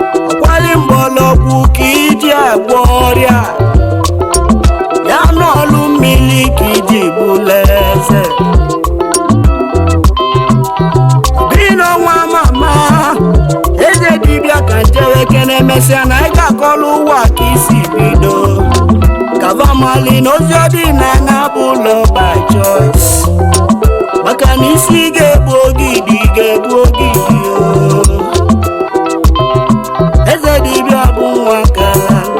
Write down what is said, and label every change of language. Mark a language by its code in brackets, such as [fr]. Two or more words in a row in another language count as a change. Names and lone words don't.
[ig] Ọkwali mgbọlọgwụ ka iji agwọ ọrịa, ya n'ọlụ mmiri ka iji bụlụ eze. Bino nwa mama, eze dibịa ka njewe kene, mesịa na ị ga-akọlụ ụwa ka isi bido. Kava mali na ozi ọdịnala bụ [en] love by choice. [ig] Maka na isi ga-egbu ogidi, ga-egbu ogidi o. Eze dibịa bụ nwa kala.